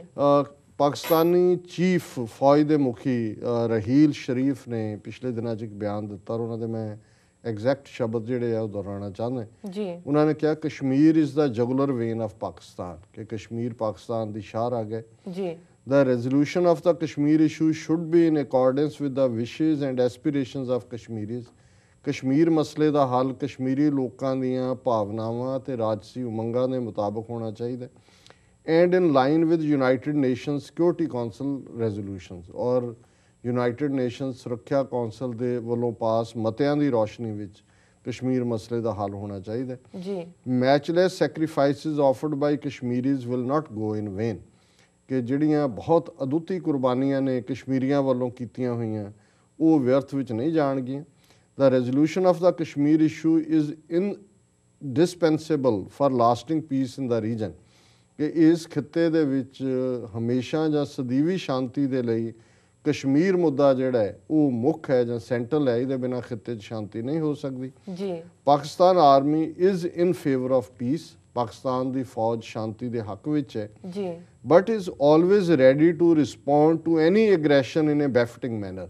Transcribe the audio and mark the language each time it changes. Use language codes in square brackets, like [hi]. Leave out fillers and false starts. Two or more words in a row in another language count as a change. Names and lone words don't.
[pa] ਪਾਕਿਸਤਾਨੀ ਚੀਫ ਫੌਜ ਦੇ ਮੁਖੀ ਰਹੀਲ ਸ਼ਰੀਫ ਨੇ ਪਿਛਲੇ ਦਿਨਾਂ 'ਚ ਇੱਕ ਬਿਆਨ ਦਿੱਤਾ ਔਰ ਉਹਨਾਂ ਦੇ ਮੈਂ ਐਗਜ਼ੈਕਟ ਸ਼ਬਦ ਜਿਹੜੇ ਆ ਉਹ ਦੁਹਰਾਉਣਾ ਚਾਹੁੰਦਾ ਜੀ। ਉਹਨਾਂ ਨੇ ਕਿਹਾ [en] Kashmir is the jugular vein of Pakistan, [pa] ਕਿ ਕਸ਼ਮੀਰ ਪਾਕਿਸਤਾਨ ਦੀ ਸ਼ਾਹਰਾਗ ਹੈ ਜੀ। [en] The resolution of the Kashmir issue should be in accordance with the wishes and aspirations of Kashmiris. [pa] ਕਸ਼ਮੀਰ ਮਸਲੇ ਦਾ ਹੱਲ ਕਸ਼ਮੀਰੀ ਲੋਕਾਂ ਦੀਆਂ ਭਾਵਨਾਵਾਂ ਅਤੇ ਰਾਜਸੀ ਉਮੰਗਾਂ ਦੇ ਮੁਤਾਬਕ ਹੋਣਾ ਚਾਹੀਦਾ [en] and in line with United Nations Security Council resolutions [pa] ਔਰ United Nations ਸੁਰੱਖਿਆ ਕੌਂਸਲ ਦੇ ਵੱਲੋਂ ਪਾਸ ਮਤਿਆਂ ਦੀ ਰੌਸ਼ਨੀ ਵਿੱਚ ਕਸ਼ਮੀਰ ਮਸਲੇ ਦਾ ਹੱਲ ਹੋਣਾ ਚਾਹੀਦਾ ਜੀ। [en] Matchless sacrifices offered by Kashmiris will not go in vain, [pa] ਕਿ ਜਿਹੜੀਆਂ ਬਹੁਤ ਅਦੁੱਤੀ ਕੁਰਬਾਨੀਆਂ ਨੇ ਕਸ਼ਮੀਰੀਆਂ ਵੱਲੋਂ ਕੀਤੀਆਂ ਹੋਈਆਂ ਉਹ ਵਿਅਰਥ ਵਿੱਚ ਨਹੀਂ ਜਾਣਗੀਆਂ। [en] The resolution of the Kashmir issue is indispensable for lasting peace in the region, [pa] ਕਿ ਇਸ ਖਿੱਤੇ ਦੇ ਵਿੱਚ ਹਮੇਸ਼ਾ ਜਾਂ ਸਦੀਵੀ ਸ਼ਾਂਤੀ ਦੇ ਲਈ ਕਸ਼ਮੀਰ ਮੁੱਦਾ ਜਿਹੜਾ ਹੈ ਉਹ ਮੁੱਖ ਹੈ ਜਾਂ ਸੈਂਟਰਲ ਹੈ, ਇਹਦੇ ਬਿਨਾਂ ਖਿੱਤੇ 'ਚ ਸ਼ਾਂਤੀ ਨਹੀਂ ਹੋ ਸਕਦੀ ਜੀ। [en] Pakistan army is in favour of peace, [pa] ਪਾਕਿਸਤਾਨ ਦੀ ਫੌਜ ਸ਼ਾਂਤੀ ਦੇ ਹੱਕ ਵਿੱਚ ਹੈ ਜੀ, [en] but is always ready to respond to any aggression in a befitting manner.